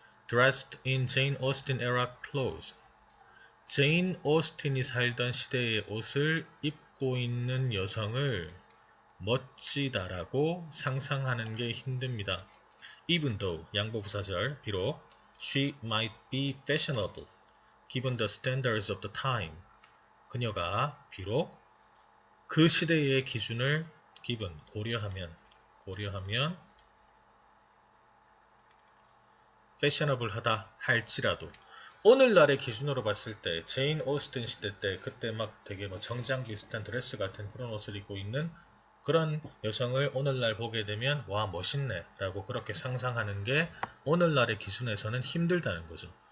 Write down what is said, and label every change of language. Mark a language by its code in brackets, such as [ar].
[en] Dressed in Jane Austen era clothes. [ko] 제인 오스틴이 살던 시대의 옷을 입고 있는 여성을 멋지다라고 상상하는 게 힘듭니다. [en] Even though, [ko] 양보부사절, 비록 [en] she might be fashionable, given the standards of the time. [ko] 그녀가 비록 그 시대의 기준을 given, 고려하면 fashionable 하다 할지라도 오늘날의 기준으로 봤을 때 제인 오스틴 시대 때 그때 막 되게 뭐 정장 비슷한 드레스 같은 그런 옷을 입고 있는 그런 여성을 오늘날 보게 되면 와 멋있네 라고 그렇게 상상하는 게 오늘날의 기준에서는 힘들다는 거죠.